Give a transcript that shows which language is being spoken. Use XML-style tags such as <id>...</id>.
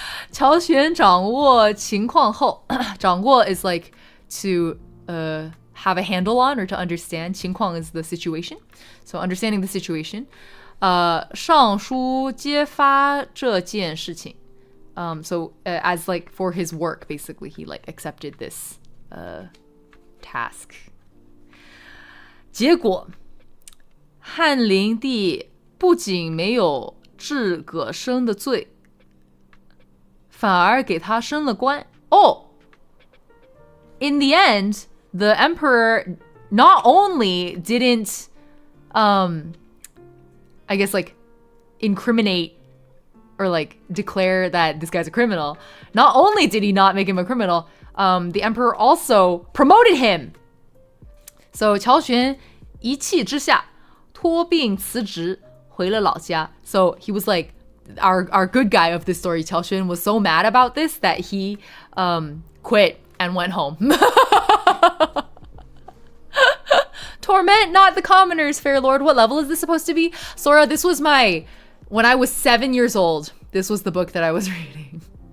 <zh>乔玄掌握情况后，</zh> <en>掌握 is like to have a handle on or to understand. 情况 is the situation. So understanding the situation.</en> <zh>上书揭发这件事情.</zh> <en>So as like for his work, basically he like accepted this task.</en> <zh>结果汉灵帝不仅没有治葛生的罪，反而给他升了官。</zh> <en>Oh, in the end, the emperor not only didn't I guess like incriminate or like declare that this guy's a criminal. Not only did he not make him a criminal, the emperor also promoted him.</en> <zh>So 乔玄一气之下托病辞职回了老家.</zh> <en>So he was like our good guy of this story. 乔玄 was so mad about this that he quit and went home. Torment not the commoners, fair lord. What level is this supposed to be? Sora, this was when I was 7 years old, this was the book that I was reading.</en>